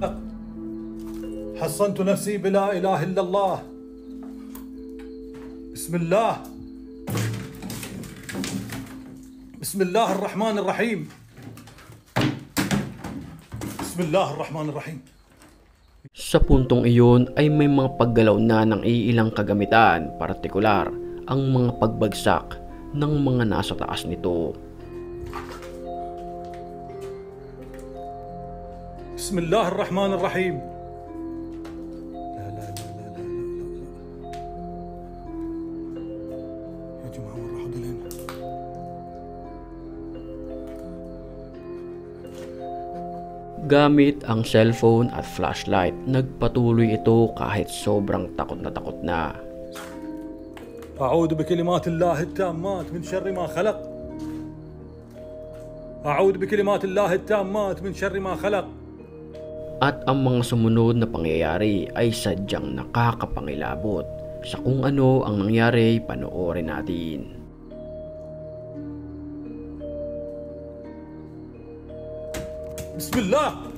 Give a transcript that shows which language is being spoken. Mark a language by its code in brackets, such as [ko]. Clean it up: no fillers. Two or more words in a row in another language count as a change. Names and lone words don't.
[ar] حصنت نفسي بلا إله إلا الله. بسم الله. بسم الله الرحمن الرحيم. بسم الله الرحمن الرحيم. [tl] Sa puntong iyon ay may mga paggalaw na ng iilang kagamitan, partikular ang mga pagbagsak ng mga nasa taas nito. [ar] بسم الله الرحمن الرحيم. لا لا لا لا لا لا يا جماعة وين راحوا دلين؟ [tl] Gamit ang cellphone at flashlight, nagpatuloy ito kahit sobrang takot na. [ar] أعوذ بكلمات الله التامات من شر ما خلق. أعوذ بكلمات الله التامات من شر ما خلق. [tl] At ang mga sumunod na pangyayari ay sadyang nakakapangilabot. Sa kung ano ang nangyari, panoorin natin. Bismillah.